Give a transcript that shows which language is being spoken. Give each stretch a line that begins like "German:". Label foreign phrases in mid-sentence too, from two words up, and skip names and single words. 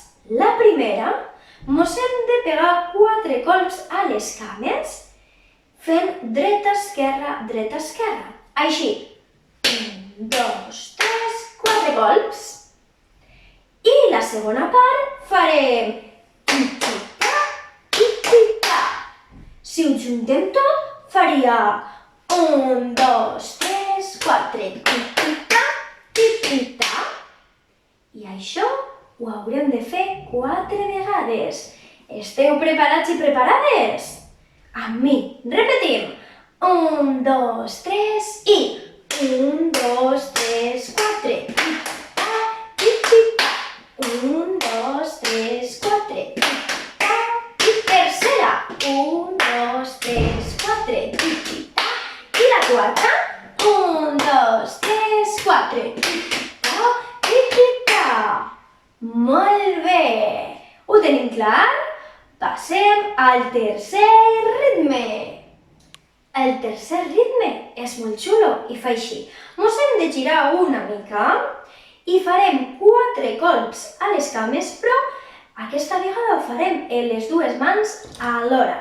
Catalan: La primera, mos hem de pegar 4 colps a les cames fent dreta-esquerra, dreta-esquerra. Així. 1, 2, 3, 4 colps. I la segona part farem ti-ti-ta, ti-ti-ta. Si ho juntem tot, faria 1, 2, 3, 4, ti-ti-ta, ti-ti-ta. I això ho haurem de fer 4 vegades. Esteu preparats i preparades? Amb mi. Repetim. 1, 2, 3 i 1, 2, 3, 4. Ti-ti-ta, ti-ti-ta. 1, 2, 3, 4. Ti-ti-ta, i tercera. 1, 2, 3, 4. Ti-ti-ta. I la quarta. 1, 2, 3, 4. Ti-ti-ta, ti-ti-ta. Molt bé. Ho tenim clar? Passem al tercer ritme. El tercer ritme és molt xulo i fa així. Mos hem de girar una mica i farem 4 colps a les cames, però aquesta vegada ho farem en les dues mans alhora.